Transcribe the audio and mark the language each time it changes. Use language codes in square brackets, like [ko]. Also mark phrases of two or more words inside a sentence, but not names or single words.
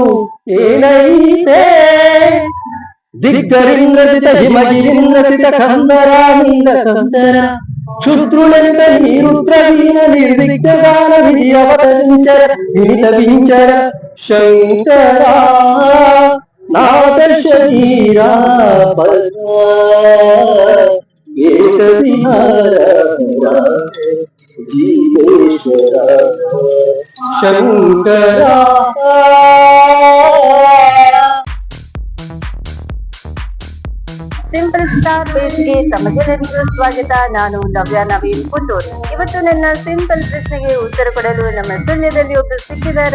[te] నేనైతే ధిక్కరింద్రజిత హిమగిరింద్రజిత కందరానంద కందర క్షుద్రులంత నీరుద్రవీణ నిర్విఘ్నగాన విధి అవతరించర వినితవించర శంకరా నాద శరీరా ఏక విహార జీవేశ్వర ಶಂಕರ. [kn] ಸಿಂಪಲ್ ಸ್ಟಾರ್ ಪೇಜ್ಗೆ ತಮಗೆಲ್ಲರಿಗೂ ಸ್ವಾಗತ. ನಾನು ನವ್ಯ ನವೀನ್ ಪುತ್ತೂರು. ಇವತ್ತು ನನ್ನ ಸಿಂಪಲ್ ಪ್ರಶ್ನೆಗೆ ಉತ್ತರ ಕೊಡಲು ನಮ್ಮ ಸುಳ್ಯದಲ್ಲಿ ಒಬ್ಬರು ಸಿಕ್ಕಿದ್ದಾರೆ.